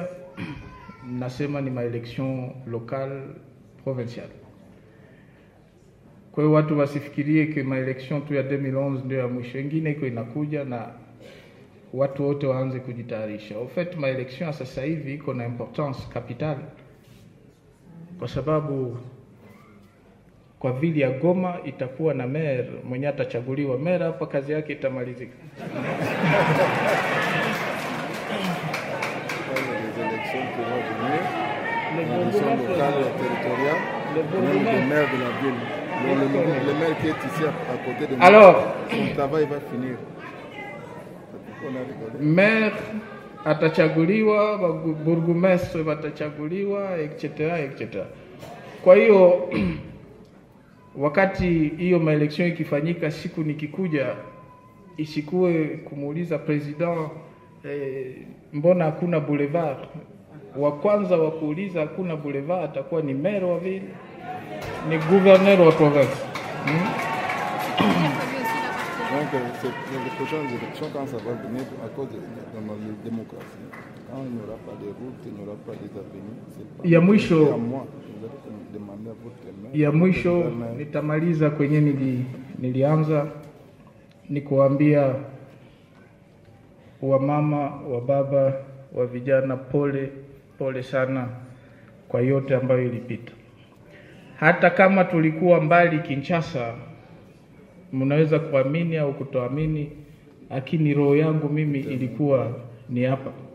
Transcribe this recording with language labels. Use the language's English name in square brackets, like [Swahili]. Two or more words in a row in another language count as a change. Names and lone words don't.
[Swahili] Nasema ni maelection [French] local provincial. [Swahili] Kwa hiyo watu wasifikirie ke maelection tu ya 2011 ndio ya mwisho, ingine iko inakuja, na watu wote waanze kujitayarisha. [French] Au fait [Swahili] maelection sasa hivi iko na [French] importance capitale, [Swahili] kwa sababu kwa vile ya Goma itakuwa na maire mwenye atachaguliwa. Maire hapa kazi yake itamalizika. [French] Les maires de la ville. Le maire qui est ici à côté de moi, alors, son travail va finir. [Swahili] Maire atachaguliwa, burgomestre watachaguliwa, etc. etc. Kwa hiyo wakati hiyo maelection ikifanyika, siku nikikuja isikuwe kumuuliza president mbona hakuna boulevard. Wa kwanza wa kuuliza hakuna boulevard atakuwa ni maire wa ville, ni gouverneur wa province. [French] Donc, les prochaines élections, quand ça va venir, à cause de la démocratie, quand il n'y aura pas de route, il n'y aura pas des avenues, c'est pas [Swahili] ya mwisho, [French] à moi. Vous allez demander à votre maire. [Swahili] Ya mwisho nitamaliza kwenye nilianza ni kuambia wa mama, wa baba, wa vijana, pole sana kwa yote ambayo ilipita. Hata kama tulikuwa mbali Kinshasa, mnaweza kuamini au kutoamini, lakini roho yangu mimi ilikuwa ni hapa.